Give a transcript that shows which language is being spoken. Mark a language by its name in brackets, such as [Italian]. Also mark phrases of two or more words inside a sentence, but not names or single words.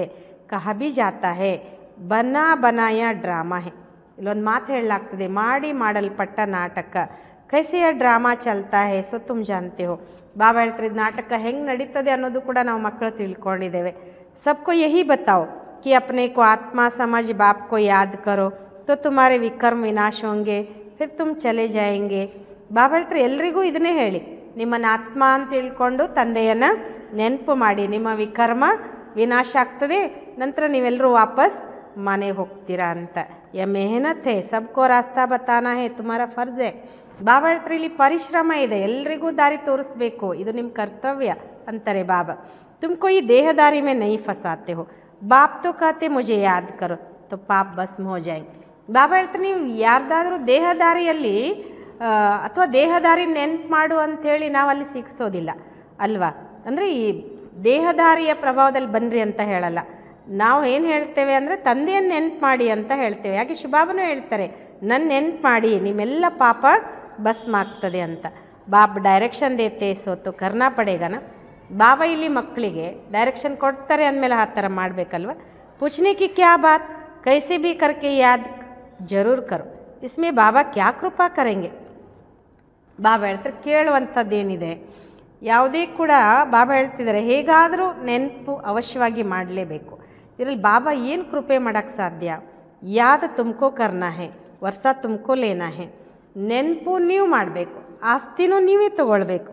[Hindi] कहा भी जाता है बना बनाया ड्रामा है. [Kannada] ಇಲ್ಲೊಂದು ಮಾತು ಹೇಳಲಾಗ್ತದೆ, ಮಾಡಿ ಮಾಡಲ್ಪಟ್ಟ ನಾಟಕ. [Hindi] कैसे ये ड्रामा चलता है सो तुम जानते हो. [Kannada] ಬಾಬಾ ಹೇಳ್ತಾರೆ ಇದು ನಾಟಕ ಹೆಂಗೆ ನಡೀತದೆ ಅನ್ನೋದು ಕೂಡ ನಾವು ಮಕ್ಕಳು ತಿಳ್ಕೊಂಡಿದ್ದೇವೆ. [Hindi] सबको यही बताओ कि अपने को आत्मा समझ बाप को याद करो तो तुम्हारे विकर्म विनाश होंगे फिर तुम चले जाएंगे. [Kannada] ಬಾಬಾ ಹೇಳ್ತಾರೆ ಎಲ್ರಿಗೂ ಇದನ್ನೇ ಹೇಳಿ, ನಿಮ್ಮನ್ನು ಆತ್ಮ ಅಂತ ತಿಳ್ಕೊಂಡು ತಂದೆಯನ್ನು ನೆನಪು ಮಾಡಿ, ನಿಮ್ಮ ವಿಕರ್ಮ ವಿನಾಶ ಆಗ್ತದೆ, ನಂತರ ನೀವೆಲ್ಲರೂ ವಾಪಸ್ ಮನೆಗೆ ಹೋಗ್ತೀರಾ ಅಂತ. [Hindi] ये मेहनत है सबको रास्ता बताना है तुम्हारा फ़र्ज़ है. [Kannada] ಬಾಬಾ ಹೇಳ್ತಾರೆ ಇಲ್ಲಿ ಪರಿಶ್ರಮ ಇದೆ, ಎಲ್ರಿಗೂ ದಾರಿ ತೋರಿಸ್ಬೇಕು, ಇದು ನಿಮ್ಮ ಕರ್ತವ್ಯ ಅಂತಾರೆ ಬಾಬಾ. [Hindi] तुमको ये देहदारी में नहीं फंसाते हो. बाप तो कहते मुझे याद करो तो पाप भस्म हो जाएंगे. [Kannada] ಬಾಬಾ ಹೇಳ್ತಾರೆ ನೀವು ಯಾರ್ದಾದ್ರೂ ದೇಹದಾರಿಯಲ್ಲಿ ಅಥವಾ ದೇಹದಾರಿ ನೆನ್ಪು ಮಾಡು ಅಂಥೇಳಿ ನಾವು ಅಲ್ಲಿ ಸಿಕ್ಸೋದಿಲ್ಲ ಅಲ್ವಾ. ಅಂದರೆ ಈ ದೇಹದಾರಿಯ ಪ್ರಭಾವದಲ್ಲಿ ಬನ್ನಿರಿ ಅಂತ ಹೇಳಲ್ಲ. ನಾವು ಏನು ಹೇಳ್ತೇವೆ ಅಂದರೆ ತಂದೆಯನ್ನು ನೆನ್ಪು ಮಾಡಿ ಅಂತ ಹೇಳ್ತೇವೆ. ಯಾಕೆ ಶಿವಬಾಬನೂ ಹೇಳ್ತಾರೆ ನನ್ನ ನೆನ್ಪು ಮಾಡಿ ನಿಮ್ಮೆಲ್ಲ ಪಾಪ ಭಸ್ಮ ಆಗ್ತದೆ ಅಂತ. [Hindi] बाप डायरेक्शन देते सो तो करना पड़ेगा ना. [Kannada] ಬಾಬಾ ಇಲ್ಲಿ ಮಕ್ಕಳಿಗೆ ಡೈರೆಕ್ಷನ್ ಕೊಡ್ತಾರೆ ಅಂದಮೇಲೆ ಆ ಥರ ಮಾಡಬೇಕಲ್ವ. [Hindi] ಪೂछने की क्या बात कैसे भी करके याद जरूर करो इसमें बाबा क्या कृपा करेंगे. [Kannada] ಬಾಬಾ ಹೇಳ್ತಾರೆ ಕೇಳುವಂಥದ್ದೇನಿದೆ ಯಾವುದೇ ಕೂಡ ಬಾಬಾ ಹೇಳ್ತಿದ್ದಾರೆ ಹೇಗಾದರೂ ನೆನಪು ಅವಶ್ಯವಾಗಿ ಮಾಡಲೇಬೇಕು. ಇದರಲ್ಲಿ ಬಾಬಾ ಏನು ಕೃಪೆ ಮಾಡೋಕ್ಕೆ ಸಾಧ್ಯ. [Hindi] याद तुमको करना है वर्सा तुमको लेना है. [Kannada] ನೆನಪು ನೀವು ಮಾಡಬೇಕು, ಆಸ್ತಿನೂ ನೀವೇ ತಗೊಳ್ಬೇಕು.